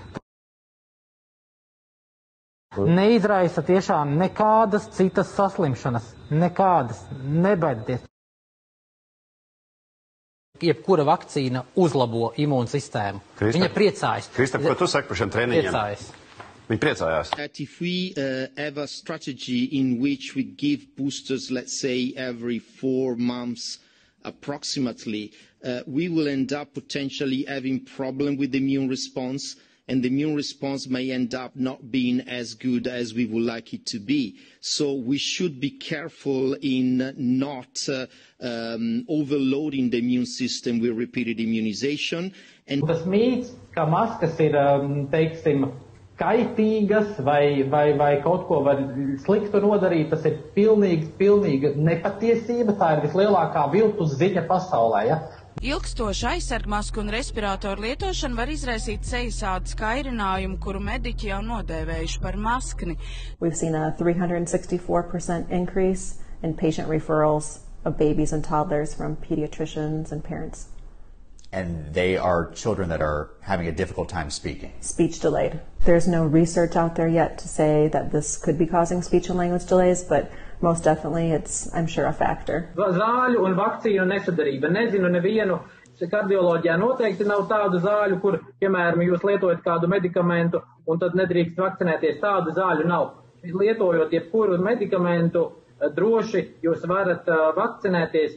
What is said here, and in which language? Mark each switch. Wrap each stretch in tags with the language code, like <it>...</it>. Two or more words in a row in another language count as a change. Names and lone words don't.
<lv>Neizraisa tiešām nekādas citas saslimšanas, nekādas, nebaidieties. Jebkura vakcīna uzlabo imūnsistēmu. Viņa priecājas. Kristap, ko tu saki par šiem treniņiem? Priecājas. Viņi priecājās.</lv> <en>If we have a strategy in which we give boosters, let's say, every 4 months approximately, we will end up potentially having problem with the immune response, and the immune response may end up not being as good as we would like it to be. So we should be careful in not overloading the immune system with repeated immunization. And</en> <lv>Tas mīts, ka maskas ir, teiksim, kaitīgas vai kaut ko var sliktu nodarīt, tas ir pilnīga nepatiesība, tā ir vislielākā viltus ziņa pasaulē, ja? Ilgstoša aizsargmasku un respiratoru lietošana var izraisīt sejasādes kairinājumu, kuru mediķi jau nodēvējuši par maskni.</lv> <en>We've seen a 364% increase in patient referrals of babies and toddlers from pediatricians and parents. And they are children that are having a difficult time speaking. Speech delayed. There's no research out there yet to say that this could be causing speech and language delays, but most definitely it's, I'm sure, a factor.</en> <lv>Zāļu un vakcīnu nesadarība. Nezinu nevienu, kardioloģijā noteikti nav tādu zāļu, kur, piemēram, jūs lietojat kādu medikamentu un tad nedrīkst vakcinēties. Tādu zāļu nav. Lietojot jebkuru medikamentu, droši jūs varat vakcinēties.</lv>